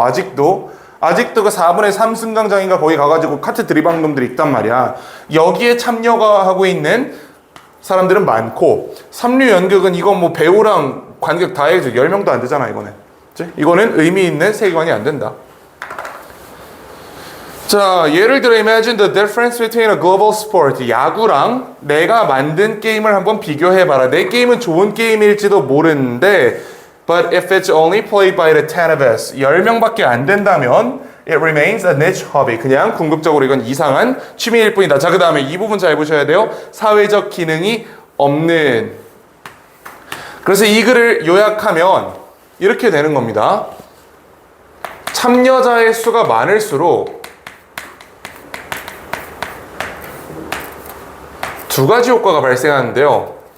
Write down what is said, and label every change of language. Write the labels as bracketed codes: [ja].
[ko] 아직도 그 4분의 3 승강장인가 거기 가가지고 카트 들이박는 놈들이 있단 말이야. 여기에 참여가 하고 있는 사람들은 많고, 삼류 연극은 이건 뭐 배우랑 관객 다 해서 10명도 안 되잖아. 이거는 의미 있는 세계관이 안 된다. 자, 예를 들어 [en] imagine the difference between a global sport. [ko] 야구랑 내가 만든 게임을 한번 비교해봐라. 내 게임은 좋은 게임일지도 모르는데 [en] but if it's only played by the 10 of us, [ko] 10명밖에 안 된다면 [en] it remains a niche hobby. [ko] 그냥 궁극적으로 이건 이상한 취미일 뿐이다. 자, 그 다음에 이 부분 잘 보셔야 돼요. 사회적 기능이 없는. 그래서 이 글을 요약하면 이렇게 되는 겁니다. 참여자의 수가 많을수록 두 가지 효과가 발생하는데요.